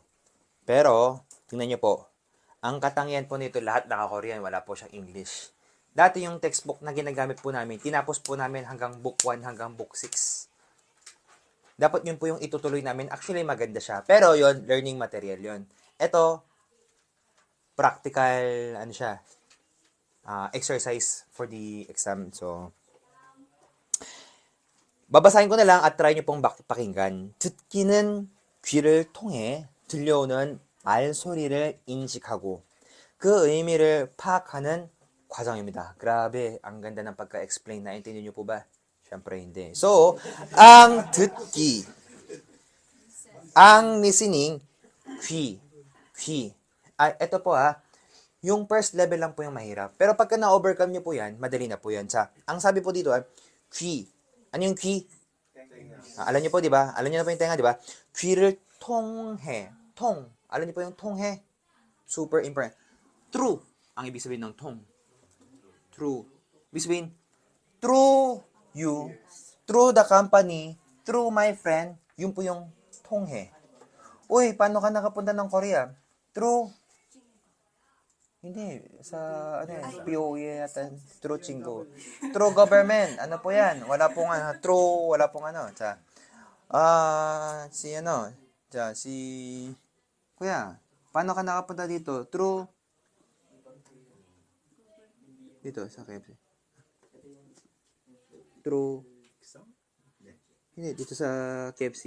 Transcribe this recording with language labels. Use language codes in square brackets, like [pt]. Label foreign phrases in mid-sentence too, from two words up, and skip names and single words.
[tl] Pero, tingnan nyo po, ang katangian po nito, lahat naka-Korean, wala po siyang English. Dati yung textbook na ginagamit po namin, tinapos po namin hanggang book 1 hanggang book 6. Dapat yun po yung itutuloy namin. Actually, maganda siya. Pero yon learning material yon. Ito, [en] practical, exercise for the exam. So, [tl] babasahin ko na lang at try nyo pong pakinggan. [ko] 듣기는 귀를 통해 들려오는 말소리를 인식하고 그 의미를 파악하는 과정입니다. [tl] Grabe, ang ganda ng pagka-explain. Naintindihan niyo po ba? Siyempre hindi. So, ang 듣기, ang listening, 귀. Ito po yung first level lang po yung mahirap. Pero pagka na-overcome niyo po yan, madali na po yan. Ang sabi po dito 귀. Ano yung 귀? Alam niyo po, di ba? Alam niyo na po yung tenga, di ba? 귀를 통해. Alam niyo po yung 통해? [en] Super important. True. [tl] Ang ibig sabihin ng 통. True. Ibig sabihin, [en] through you, through the company, through my friend, [tl] yun po yung 통해. Uy, paano ka nakapunta ng Korea? Through, hindi, sa, POE yata, [en] through Chingo. Through government, [tl] ano po yan? Wala pong, wala pong si Kuya, paano ka nakapunta dito? Through, dito, sa KFC. Through, hindi, dito sa KFC.